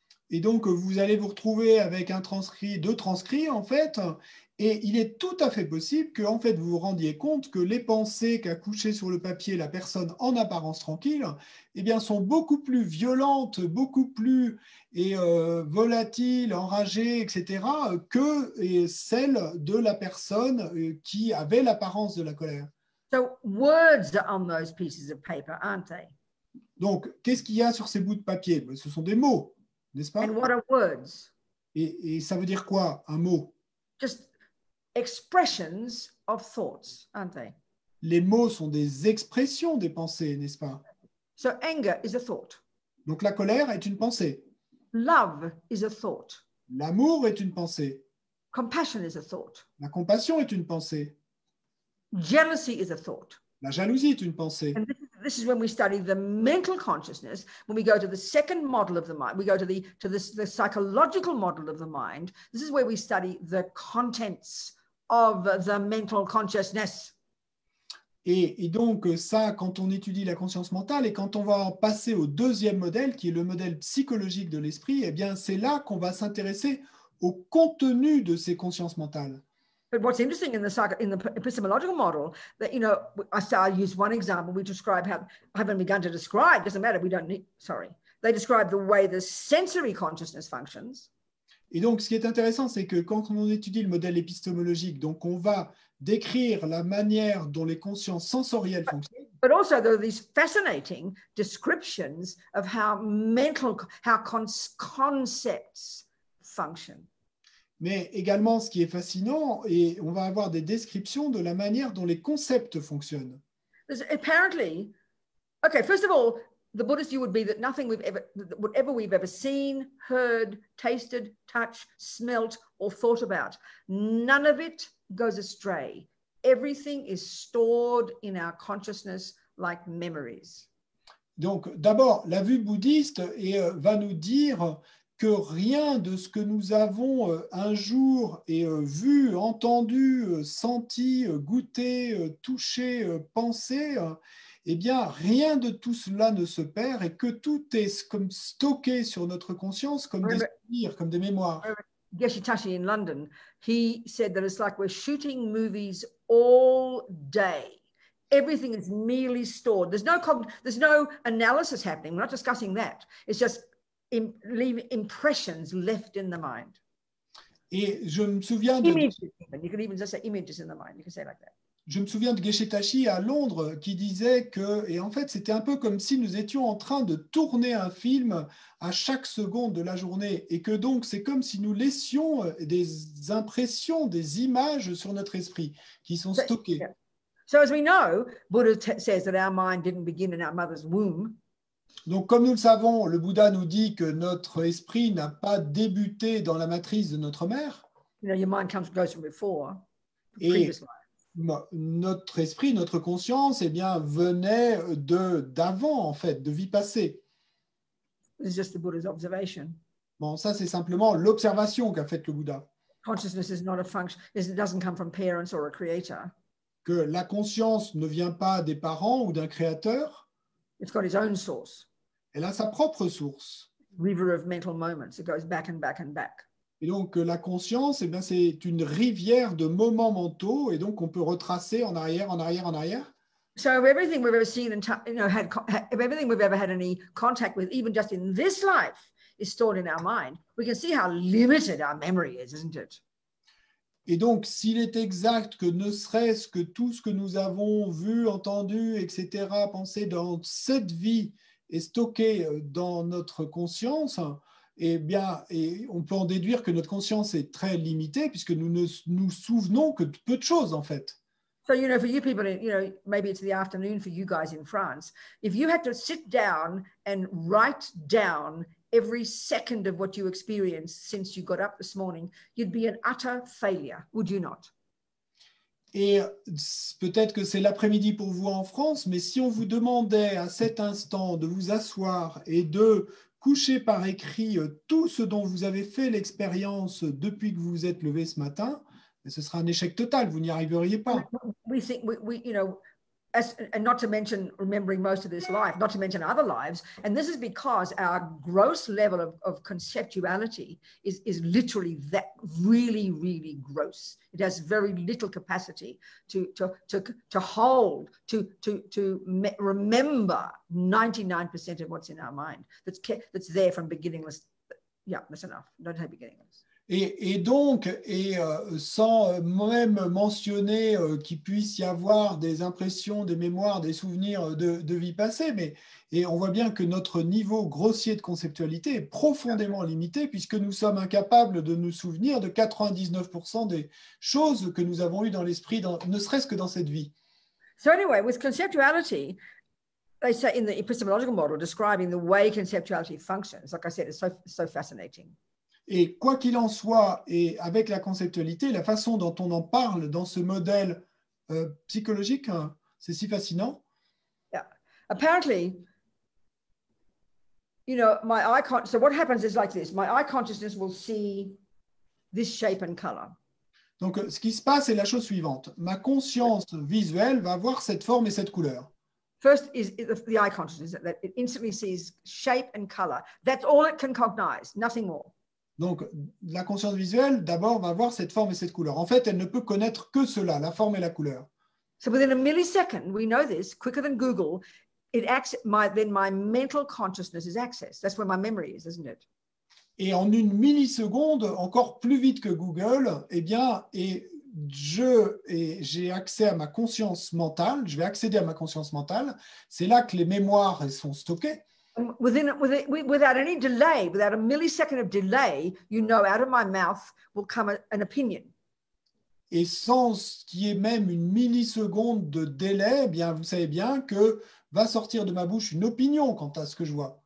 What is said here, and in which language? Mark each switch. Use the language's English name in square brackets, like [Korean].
[French] Et donc, vous allez vous retrouver avec deux transcrits, en fait, et il est tout à fait possible que, en fait, vous vous rendiez compte que les pensées qu'a couchées sur le papier la personne en apparence tranquille, eh bien, sont beaucoup plus violentes, beaucoup plus volatiles, enragées, etc., que celles de la personne qui avait l'apparence de la colère. [English] So words are on those pieces of paper, aren't they? [French] Donc, qu'est-ce qu'il y a sur ces bouts de papier? Ce sont des mots. N'est-ce pas? [English] And what are words? [French] Et ça veut dire quoi, un mot? [English] Just expressions of thoughts, aren't they? [French] Les mots sont des expressions des pensées, n'est-ce pas? [English] So anger is a thought. [French] Donc la colère est une pensée. [English] Love is a thought. [French] L'amour est une pensée. [English] Compassion is a thought. [French] La compassion est une pensée. [English] Jealousy is a thought. [French] La jalousie est une pensée. [English] And this is when we study the mental consciousness. When we go to the second model of the mind, we go to the psychological model of the mind. This is where we study the contents of the mental consciousness. [French] Et donc ça, quand on étudie la conscience mentale et quand on va en passer au deuxième modèle, qui est le modèle psychologique de l'esprit, eh bien c'est là qu'on va s'intéresser au contenu de ces consciences mentales. [English] But what's interesting in the epistemological model, that, you know, I use one example. We describe how, I haven't begun to describe, doesn't matter, we don't need, sorry. They describe the way the sensory consciousness functions. [French] Et donc, ce qui est intéressant, c'est que quand on étudie le modèle épistémologique, donc on va décrire la manière dont les consciences sensorielles fonctionnent. [English] But also there are these fascinating descriptions of how concepts function. [French] Mais également, ce qui est fascinant, et on va avoir des descriptions de la manière dont les concepts fonctionnent. [English] Apparently, okay, first of all, the Buddhist view would be that nothing whatever we've ever seen, heard, tasted, touched, smelt, or thought about, none of it goes astray. Everything is stored in our consciousness like memories. [French] Donc, d'abord, la vue bouddhiste va nous dire que rien de ce que nous avons un jour vu, entendu, senti, goûté, touché, pensé, eh bien, rien de tout cela ne se perd et que tout est comme stocké sur notre conscience comme des souvenirs, comme des mémoires. [English] Geshitashi in London, he said that it's like we're shooting movies all day. Everything is merely stored. There's no analysis happening. We're not discussing that. It's just leave impressions left in the mind. [French] Et je me souviens de images. [English] You can even just say images in the mind. You can say it like that. [French] Je me souviens de Geshitashi à Londres qui disait que, et en fait c'était un peu comme si nous étions en train de tourner un film à chaque seconde de la journée et que donc c'est comme si nous laissions des impressions, des images sur notre esprit qui sont stockées. [English] Yeah. So as we know, Buddha says that our mind didn't begin in our mother's womb. [French] Donc comme nous le savons, le Bouddha nous dit que notre esprit n'a pas débuté dans la matrice de notre mère. [English] You know, your mind goes from before. [French] Et notre esprit, notre conscience, eh bien, venait d'avant, en fait, de vie passée. [English] It's just the Buddha's observation. [French] Bon, ça, c'est simplement l'observation qu'a faite le Bouddha. [English] Consciousness is not a function. It doesn't come from parents or a creator. [French] Que la conscience ne vient pas des parents ou d'un créateur. [English] It's got its own source. [French] Elle a sa propre source. [English] River of mental moments. It goes back and back and back. [French] Et donc, la conscience, eh bien, c'est une rivière de moments mentaux, et donc on peut retracer en arrière, en arrière, en arrière. [English] So everything we've ever seen and everything we've ever had any contact with, even just in this life, is stored in our mind. We can see how limited our memory is, isn't it? [French] Et donc, s'il est exact que ne serait-ce que tout ce que nous avons vu, entendu, etc., pensé dans cette vie est stocké dans notre conscience, eh bien, et on peut en déduire que notre conscience est très limitée puisque nous ne nous souvenons que de peu de choses, en fait. [English] So, you know, for you people, you know, maybe it's the afternoon for you guys in France. If you had to sit down and write down every second of what you experienced since you got up this morning, you'd be an utter failure, would you not? [French] Et peut-être que c'est l'après-midi pour vous en France, mais si on vous demandait à cet instant de vous asseoir et de coucher par écrit tout ce dont vous avez fait l'expérience depuis que vous vous êtes levé ce matin, ce sera un échec total, vous n'y arriveriez pas. [English] We think we you know, and not to mention remembering most of this life, not to mention other lives, and this is because our gross level of conceptuality is literally that really, really gross. It has very little capacity to hold, to remember 99% of what's in our mind. That's there from beginningless. Yeah, that's enough. Don't say beginningless. [French] Et donc, sans même mentionner qu'il puisse y avoir des impressions, des mémoires, des souvenirs de vie passée, et on voit bien que notre niveau grossier de conceptualité est profondément limité puisque nous sommes incapables de nous souvenir de 99% des choses que nous avons eues dans l'esprit, ne serait-ce que dans cette vie. [English] So anyway, with conceptuality, they say in the epistemological model, describing the way conceptuality functions, like I said, it's so fascinating. [French] Et quoi qu'il en soit, et avec la conceptualité, la façon dont on en parle dans ce modèle psychologique, hein, c'est si fascinant. [English] Yeah. Apparently, you know, so what happens is like this. My eye consciousness will see this shape and color. [French] Donc, ce qui se passe est la chose suivante. Ma conscience visuelle va voir cette forme et cette couleur. [English] First is the eye consciousness, that it instantly sees shape and color. That's all it can cognize, nothing more. Donc, la conscience visuelle, d'abord, va voir cette forme et cette couleur. En fait, elle ne peut connaître que cela, la forme et la couleur. So within a millisecond, we know this, quicker than Google, then my mental consciousness is accessed. That's where my memory is, isn't it? [French] Et en une milliseconde, encore plus vite que Google, eh bien, j'ai accès à ma conscience mentale, je vais accéder à ma conscience mentale. C'est là que les mémoires sont stockées. [English] Without any delay, without a millisecond of delay, you know, out of my mouth will come an opinion. [French] Et sans qu'il y ait même une milliseconde de délai, eh bien, vous savez bien que va sortir de ma bouche une opinion quant à ce que je vois.